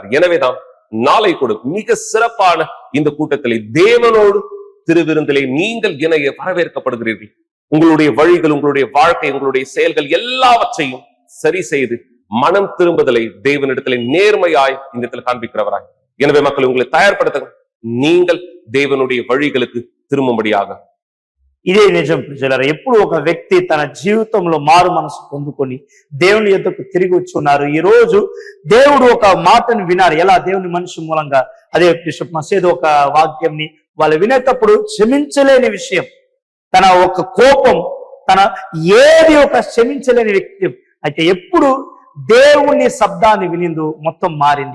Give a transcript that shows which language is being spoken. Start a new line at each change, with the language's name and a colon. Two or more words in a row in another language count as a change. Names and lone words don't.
Tamil: எனவேதான் நாளை கூட மிக சிறப்பான இந்த கூட்டத்திலே தேவனோடு திருவிருந்திலே நீங்கள் இணைய வரவேற்கப்படுகிறீர்கள். உங்களுடைய வழிகள், உங்களுடைய வாழ்க்கை, உங்களுடைய செயல்கள் எல்லாவற்றையும் சரி செய்து மனம் திரும்புதலை தேவனிடத்திலே நேர்மையாய் இந்த இடத்துல காண்பிக்கிறவராய். எனவே மக்கள் உங்களை தயார்படுத்த நீங்கள் தேவனுடைய வழிகளுக்கு திரும்பும்படியாக.
Telugu: ఇదే నిజం ప్రజలారా. ఎప్పుడు ఒక వ్యక్తి తన జీవితంలో మారు మనసు పొందుకొని దేవుని యొద్దకు తిరిగి వచ్చి ఉన్నారు. ఈ రోజు దేవుడు ఒక మాటను వినారు. ఎలా? దేవుని మనిషి మూలంగా. అదే బిషప్ మసీద్ ఒక వాక్యంని వాళ్ళు వినేటప్పుడు క్షమించలేని విషయం, తన ఒక కోపం, తన ఏది ఒక క్షమించలేని వ్యక్తి అయితే ఎప్పుడు దేవుని శబ్దాన్ని వినిందో మొత్తం మారింది.